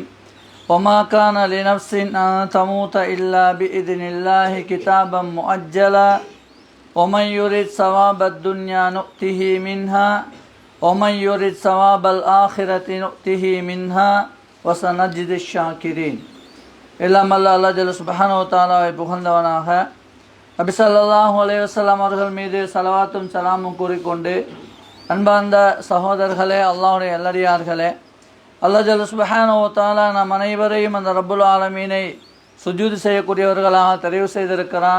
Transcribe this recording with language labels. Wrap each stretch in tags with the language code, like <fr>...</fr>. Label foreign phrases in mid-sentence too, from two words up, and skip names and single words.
<ar>وما كان لنفس أن تموت إلا بإذن الله كتابا مؤجلا ومن يرد ثواب الدنيا نؤته منها ومن يرد ثواب الآخرة نؤته منها وسنجزي الشاكرين.</ar> <ta>எல்லாம் அல்ல</ta> <ar>الله جل سبحانه وتعالى</ar> <ta>புகழ்ந்தவனாக நபி</ta> <ar>صلى الله عليه وسلم</ar> <ta>அவர்கள் மீது ஸலவாத்தும் ஸலாமும் கூறிக்கொண்டு, அன்பார்ந்த சகோதரர்களே, அல்லாஹ்வுடைய நல்லடியார்களே,</ta> <ar>الله جل سبحانه وتعالى</ar> <ta>நம் அனைவரையும் அந்த</ta> <ar>رب العالمين</ar> <ta>சுஜூது செய்யக்கூடியவர்களாக தெரிவு செய்திருக்கிறான்.</ta>